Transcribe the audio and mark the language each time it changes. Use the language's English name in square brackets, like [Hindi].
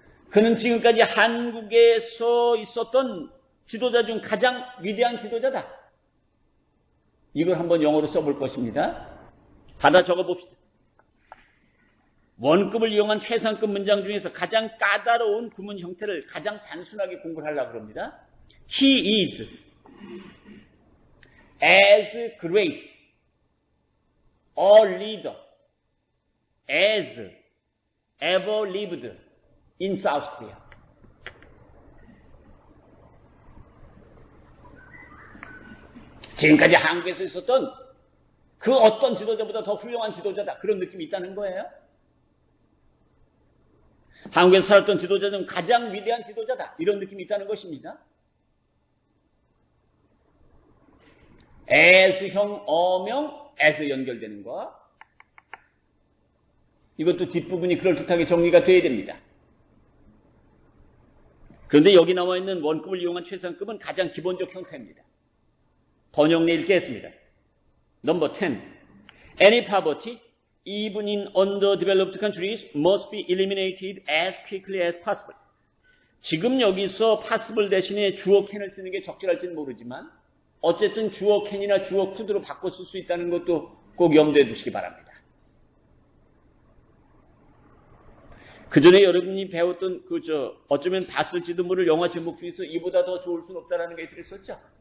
[Korean] 그는 지금까지 한국에서 있었던 지도자 중 가장 위대한 지도자다. 이걸 한번 영어로 써볼 것입니다. 받아 적어봅시다. 원급을 이용한 최상급 문장 중에서 가장 까다로운 구문 형태를 가장 단순하게 공부를 하려고 합니다. [English] He is as great a leader as ever lived in South Korea. [Korean] 지금까지 한국에서 있었던 그 어떤 지도자보다 더 훌륭한 지도자다. 그런 느낌이 있다는 거예요. 한국에서 살았던 지도자 중 가장 위대한 지도자다. 이런 느낌이 있다는 것입니다. as형, 어명, as 연결되는 거. 이것도 뒷부분이 그럴듯하게 정리가 돼야 됩니다. 그런데 여기 나와 있는 원급을 이용한 최상급은 가장 기본적 형태입니다. 번역 내 읽겠습니다. Number 10. [English] Any poverty, even in underdeveloped countries, must be eliminated as quickly as possible. [Korean] 지금 여기서 possible 대신에 주어 can을 쓰는 게 적절할지는 모르지만 어쨌든 주어 can이나 주어 could로 바꿔 쓸 수 있다는 것도 꼭 염두에 두시기 바랍니다. 그 전에 여러분이 배웠던 어쩌면 봤을지도 모를 영화 제목 중에서 이보다 더 좋을 수는 없다라는 게 들었었죠.